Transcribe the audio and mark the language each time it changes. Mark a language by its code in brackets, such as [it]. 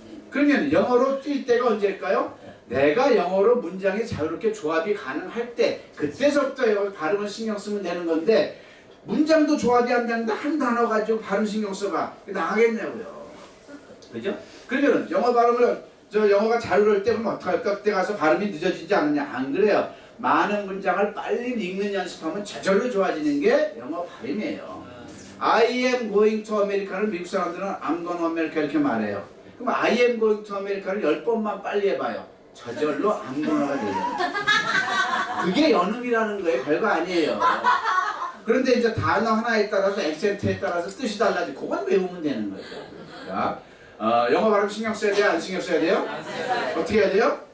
[ko] 그러면 영어로 뛸 때가 언제일까요? 내가 영어로 문장이 자유롭게 조합이 가능할 때, 그때서부터 영어 발음을 신경 쓰면 되는 건데, 문장도 조합이 안 되는데 한 단어 가지고 발음 신경 써봐. 나가겠냐고요. 그죠? 그러면 영어 발음을 영어가 자유로울 때 그럼 어떡할까? 그때 가서 발음이 늦어지지 않느냐? 안 그래요. 많은 문장을 빨리 읽는 연습하면 저절로 좋아지는 게 영어 발음이에요. [en] I am going to America를 [ko] 미국 사람들은 [en] I'm going to America [ko] 이렇게 말해요. 그럼 [en] I am going to America를 [ko] 10번만 빨리 해봐요. 저절로 [en] I'm gonna가 [ko] 돼요. 그게 연음이라는 거예요. 별거 아니에요. 그런데 이제 단어 하나에 따라서 액센트에 따라서 뜻이 달라지고 그건 외우면 되는 거죠. 자, 영어 발음 신경 써야 돼요? 안 신경 써야 돼요? 어떻게 해야 돼요?